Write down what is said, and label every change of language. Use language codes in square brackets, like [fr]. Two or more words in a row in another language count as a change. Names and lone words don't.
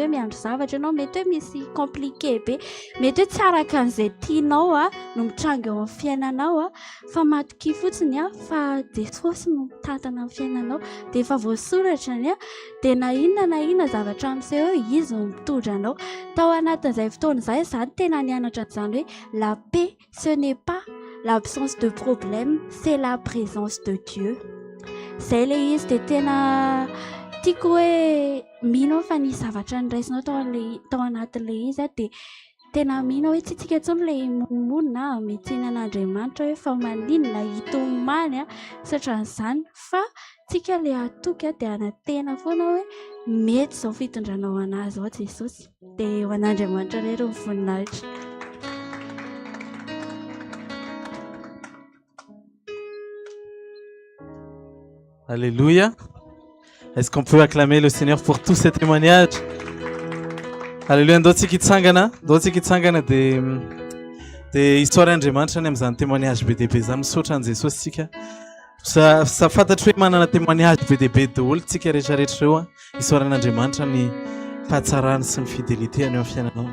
[mg] hoe miandro zavatra ianao mety hoe misy compliqué be mety hoe tsy araka an'izay tianao no mitranga eo amin'ny fiainanao fa matoki fotsiny fa Jesosy no mitantana amin'ny fiainanao dia efa voasoratra ny dia na inona zavatra amin'izay izy no mitondra anao tao anatin'izay fotoana izay zany tena nianatra an'izany hoe [fr] la paix ce n'est pas l'absence de problème c'est la présence de Dieu. [mg] Zay le izy dia tena tiako hoe mino fa ny zavatra niraisinao tao anatin'ilay izy dia tena mino hoe tsy tsika intsony ilay monina mitsinan'Andriamanitra hoe fa maninona hitomany satra n'izany fa tsika ilay atoky dia anatena foana hoe mety izao fitondranao anazy ao Jesosy dia ho an'Andriamanitra rery ny voninahitra. [fr] Alléluia. Est-ce qu'on peut acclamer le Seigneur pour tous ces témoignages? Alléluia. [mg] Ndao tsika hitsangana dia histoire Andriamanitra any amin'izany témoignage be dia be izany misaotra an Jesosy tsika. Sa fantatry hoe manana témoignage be dia be daholo tsika rehetrarehetra eo histoire an'Andriamanitra ny fahatsarany sy ny fidélité any amin'ny fiainanao.